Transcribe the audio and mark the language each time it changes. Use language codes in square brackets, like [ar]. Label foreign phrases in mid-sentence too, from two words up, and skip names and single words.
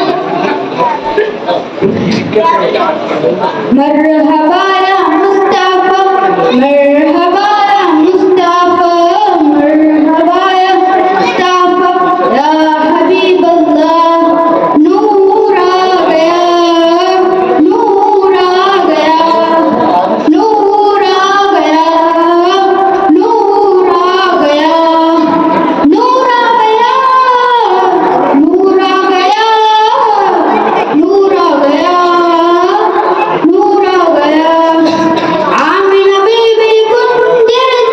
[ar] مرحبا يا مصطفى، مرحبا يا مصطفى، مرحبا يا مصطفى، يا حبيب الله. [ur] نور آ گیا، نور آ گیا، نور آ گیا، نور آ گیا، نور آ گیا، نور آ گیا، نور آ گیا، نور آ گیا. آمنہ بی بی کنجے